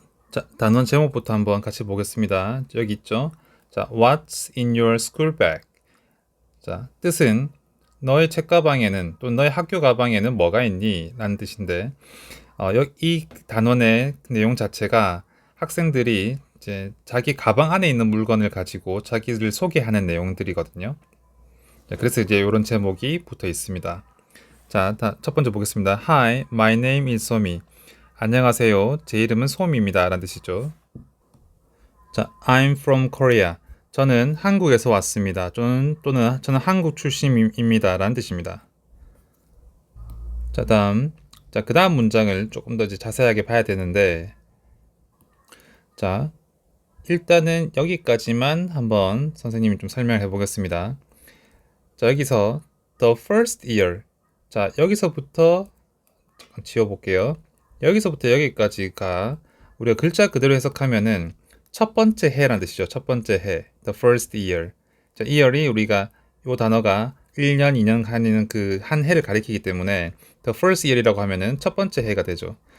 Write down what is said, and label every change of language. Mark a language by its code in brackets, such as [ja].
[ko] 자, 단원 제목부터 한번 같이 보겠습니다. 여기 있죠. [en] 자, What's in your school bag? [ko] 자, 뜻은 너의 책 가방에는 또 너의 학교 가방에는 뭐가 있니? 라는 뜻인데 이 단원의 내용 자체가 학생들이 이제 자기 가방 안에 있는 물건을 가지고 자기를 소개하는 내용들이거든요. 자, 그래서 이제 이런 제목이 붙어 있습니다. 자, 첫 번째 보겠습니다. [en] Hi, my name is 소미. [ko] 안녕하세요. 제 이름은 소미입니다. 라는 뜻이죠. 자, [en] I'm from Korea. [ko] 저는 한국에서 왔습니다. 저는 한국 출신입니다. 라는 뜻입니다. 자, 그 다음 문장을 조금 더 이제 자세하게 봐야 되는데, 자, 일단은 여기까지만 한번 선생님이 좀 설명을 해보겠습니다. 자, 여기서 [en] the first year. [ko] 자, 여기서부터 잠깐 지워볼게요. 여기서부터 여기까지가 우리가 글자 그대로 해석하면은 첫 번째 해라는 뜻이죠. 첫 번째 해. [en] The first year. [ko] 자, year이 우리가 이 단어가 1년, 2년 하는 그 한 해를 가리키기 때문에 [en] the first year [ko] 이라고 하면은 첫 번째 해가 되죠.